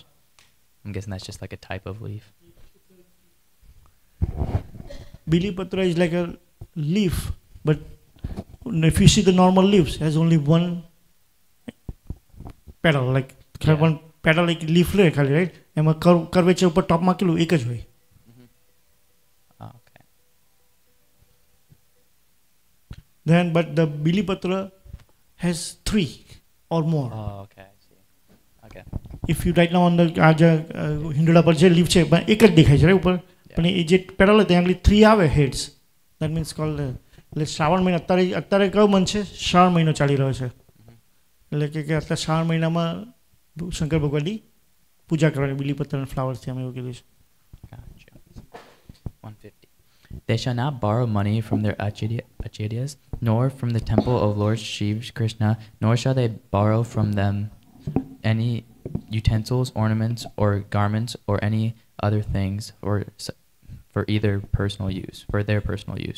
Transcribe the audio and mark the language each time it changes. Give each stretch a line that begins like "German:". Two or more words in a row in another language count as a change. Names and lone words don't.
English: I'm guessing that's just like a type of leaf. Bili Patra is like a leaf, but if you see the normal leaves, it has only one petal, like one petal like leaf le khali, right?
Gujarati: એમાં curvature ઉપર top માં કેટલું એક જ હોય.
English: Okay. Then but the Bili Patra has 3 or more. Oh, okay. Okay. If you right now on the
Gujarati: હિંડોળા પર જે લીફ છે એક જ દેખાય છે right ઉપર, પણ એ જે પેડલ હોય ત્યાં આગળ 3 આવે heads.
English: That means called
Gujarati: એટલે શ્રાવણ મહિના અત્યારે કયો મંથ છે? શ્રાવણ મહિનો ચાલી રહ્યો છે, એટલે કે અત્યારે શ્રાવણ મહિનામાં શંકર ભગવાનની પૂજા કરવાની બીલીપત્ર અને ફ્લાવર્સથી અમે એવું કીધું છે.
English: Gotcha. 150. They shall not borrow money from their acharyas, nor from the temple of Lord Shiv Krishna, nor shall they borrow from them any utensils, ornaments, or garments, or any other things for either personal use, for their personal use.